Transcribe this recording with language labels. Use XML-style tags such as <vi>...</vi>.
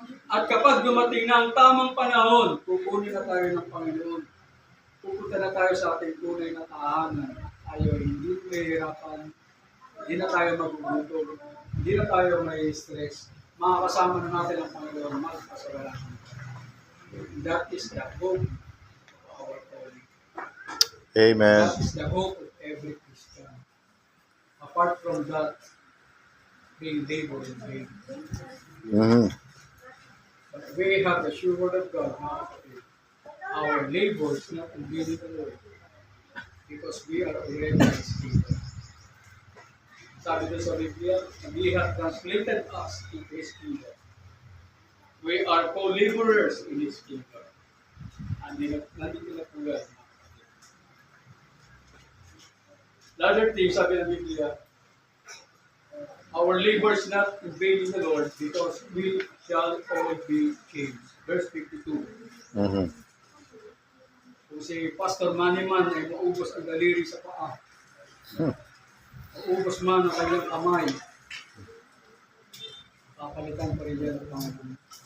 <tl>At kapag dumating na ang tamang panahon, kukunin na tayo ng Panginoon. Pupunta na tayo sa ating tunay na tahanan. Tayo hindi mahihirapan, hindi na tayo magugutom, hindi na tayo may stress. Makakasama na natin ang Panginoon, magpasawalan.</tl> <en>That is the hope of our calling. Amen. That is the hope of every Christian. Apart from that, being labor in vain. But we have the sure word of God,</en> <tl>mga kapatid.</tl> <en>Our labor is not in vain in the Lord. Because we are already in His kingdom.</en> <tl>Sabi doon sa Biblia,</tl> <en>He has translated us into His kingdom. We are co-laborers in His kingdom. And</en> <tl>nandito na po yan.</tl> <en>The other thing,</en> <tl>sabi ng Biblia,</tl> <en>our labor is not in vain in the Lord because we shall all be changed. Verse 52.</en> <tl>Kung si Pastor Maniman ay maubos ang daliri sa paa, maubos man ang kanyang kamay, papalitan pa rin yan ang Panginoon.</tl>